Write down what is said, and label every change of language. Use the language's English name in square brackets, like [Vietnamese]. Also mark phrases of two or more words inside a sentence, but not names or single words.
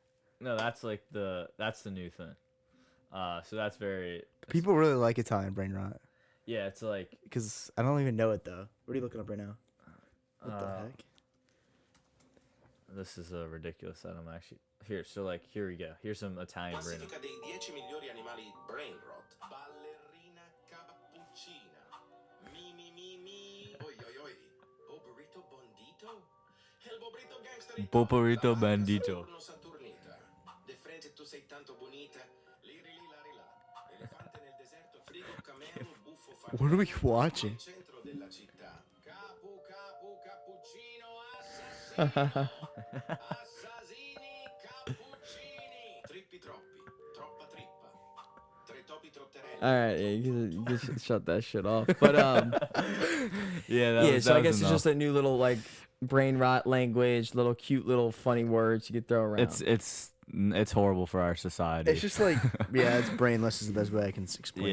[English] No, that's like that's the new thing. So that's very. People really like Italian brain rot Yeah, it's like. because I don't even know it though. What are you looking up right now? What the heck? This is ridiculous. I don't actually. Here, so like, here we go. Here's some Italian brain. [Italian] Classifica dei 10 migliori animali [English] brain rot. [Italian] Ballerina cappuccina. Mi mi mi mi. Oi oi oi. Boburrito bondito. El bobrito gangster. Poporito bandito. Saturnita. De frente tu sei tanto bonita. Liri li lari la. Elefante nel deserto. Frigo camelo. Buffo farfallo. [English] What are we watching? [Italian] Centro della città. Capu capu cappuccino assassino. Assassini cappuccini. Trippi troppi. Troppa trippa. Tre topi trotterelli. [English] All right, yeah, you can shut that shit off. But Yeah, so I guess it's just a new little like brain rot language, little cute little funny words you could throw around. It's horrible for our society. It's just like, yeah, it's brainless is the best way I can explain